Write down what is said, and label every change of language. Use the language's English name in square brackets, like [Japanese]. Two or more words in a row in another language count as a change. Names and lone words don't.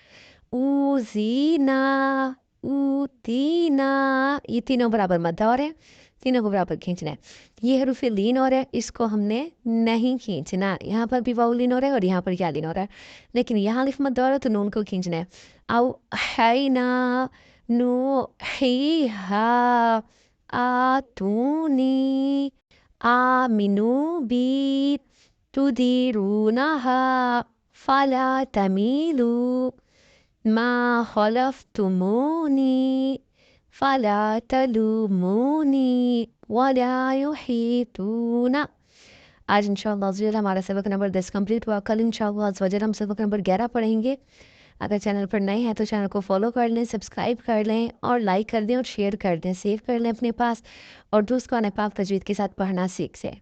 [Arabic] اوزینا، اوتینا، [Urdu] یہ تینوں برابر مد اور ہے، تینوں کو برابر کھینچنا ہے. یہ حروف لین اور ہے، اس کو ہم نے نہیں کھینچنا. یہاں پر بھی واو لین ہو رہا ہے اور یہاں پر کیا لین ہو رہا ہے، لیکن یہاں الف مد اور ہے تو نون کو کھینچنا ہے. [Arabic] او حینا، نو حیہا، آتونی، آمنو بی، تدیرونہا، فلا تمیلوا، ما خلفتمونی، فلا تلومونی، ولا یحیطون. [Urdu] آج [Arabic] انشاءاللہ عزوجل [Urdu] ہمارا سبق نمبر 10 کمپلیٹ ہوا. کل [Arabic] انشاءاللہ عزوجل [Urdu] ہم سبق نمبر 11 پڑھیں گے. اگر چینل پر نئے ہیں تو چینل کو فالو کر لیں، سبسکرائب کر لیں اور لائک کر دیں اور شیئر کر دیں، سیو کر لیں اپنے پاس، اور دوست کو قرآن پاک تجوید کے ساتھ پڑھنا سیکھ سے.